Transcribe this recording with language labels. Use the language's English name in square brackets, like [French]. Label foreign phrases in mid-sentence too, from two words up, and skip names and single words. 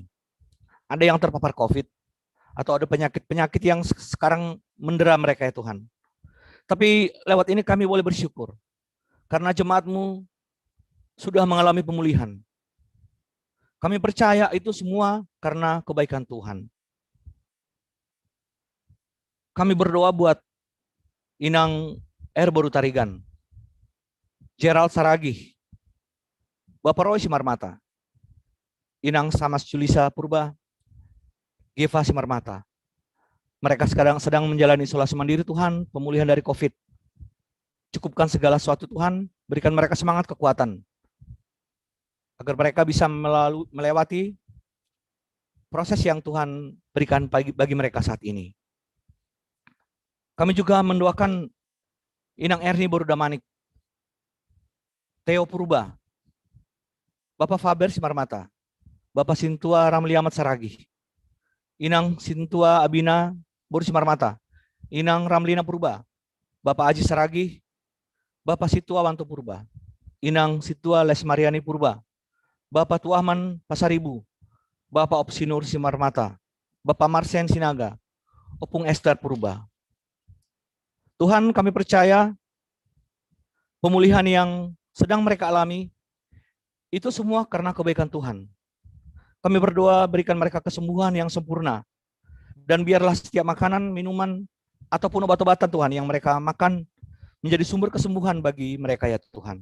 [Indonesian] Ada yang terpapar COVID, atau ada penyakit-penyakit yang sekarang mendera mereka ya Tuhan. Tapi lewat ini kami boleh bersyukur, karena jemaat-Mu sudah mengalami pemulihan. Kami percaya itu semua karena kebaikan Tuhan. Kami berdoa buat Inang Erboru Tarigan, Gerald Saragih, Bapak Roy Simarmata, Inang Samas Julisa Purba, Geva Simarmata. Mereka sekarang sedang menjalani isolasi mandiri Tuhan, pemulihan dari COVID. Cukupkan segala sesuatu Tuhan, berikan mereka semangat kekuatan, agar mereka bisa melewati proses yang Tuhan berikan bagi mereka saat ini. Kami juga mendoakan Inang Erni Borudamanik, Theo Purba, Bapak Faber Simarmata, Bapak Sintua Ramli Ahmad Saragih, Inang Sintua Abina Boru Simarmata, Inang Ramlina Purba, Bapak Aji Saragih, Bapak Situa Wanto Purba, Inang Situa Lesmariani Purba, Bapak Tuahman Pasaribu, Bapak Opsinur Simarmata, Bapak Marsen Sinaga, Opung Esther Purba. Tuhan, kami percaya pemulihan yang sedang mereka alami itu semua karena kebaikan Tuhan. Kami berdoa berikan mereka kesembuhan yang sempurna, dan biarlah setiap makanan, minuman, ataupun obat-obatan Tuhan yang mereka makan menjadi sumber kesembuhan bagi mereka ya Tuhan.